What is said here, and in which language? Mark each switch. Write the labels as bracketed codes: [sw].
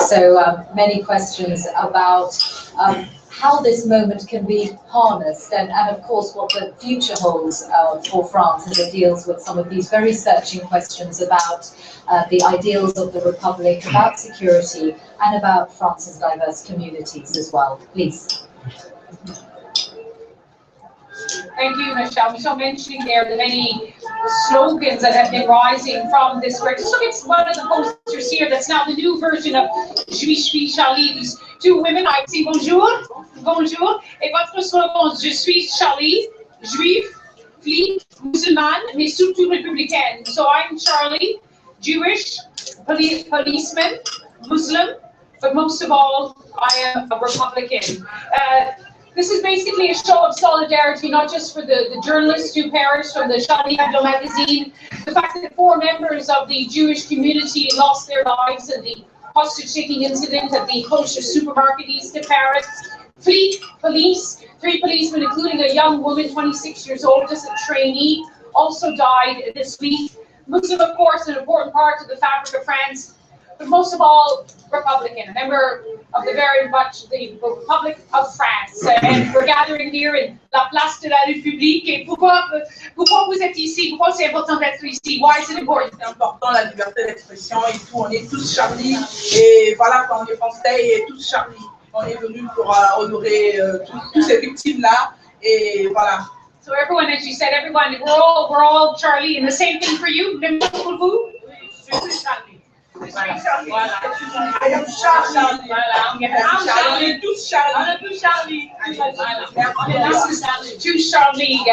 [en] So many questions about how this moment can be harnessed, and of course what the future holds for France as it deals with some of these very searching questions about the ideals of the Republic, about security, and about France's diverse communities as well. Please. Thank you, Michelle. Michelle mentioning there the many slogans that have been rising from this square. Just look at one of the posters here that's now the new version of Je suis Charlie. These two women, I say [fr] bonjour, bonjour. Et votre slogan, Je suis Charlie, juif, flic, musulmane, mais surtout républicaine. [en] So I'm Charlie, Jewish, policeman, Muslim, but most of all, I am a Republican. This is basically a show of solidarity, not just for the journalists who perished from the Charlie Hebdo magazine, the fact that 4 members of the Jewish community lost their lives in the hostage-taking incident at the kosher supermarket east of Paris. Fleet police, 3 policemen, including a young woman, 26 years old, just a trainee, also died this week. Muslim, of course, an important part of the fabric of France, but most of all, Republican, a member of the Republic of France. And we're gathering here in la place de la République. [fr] Et pourquoi vous êtes ici? Pourquoi c'est important d'être ici? [en] Why is it important? [fr] C'est important la liberté d'expression et tout. On est tous Charlie. Et voilà, quand on est français et tous Charlie. On est venus pour honorer toutes ces victimes-là. Et voilà. [en] So everyone, as you said, everyone, we're all Charlie. And the same thing for you? [fr] Même pour vous? Je suis Charlie. Voilà. [en] I am Charlie. [fr] Voilà. On est tous Charlie. [en] This is to Charlie.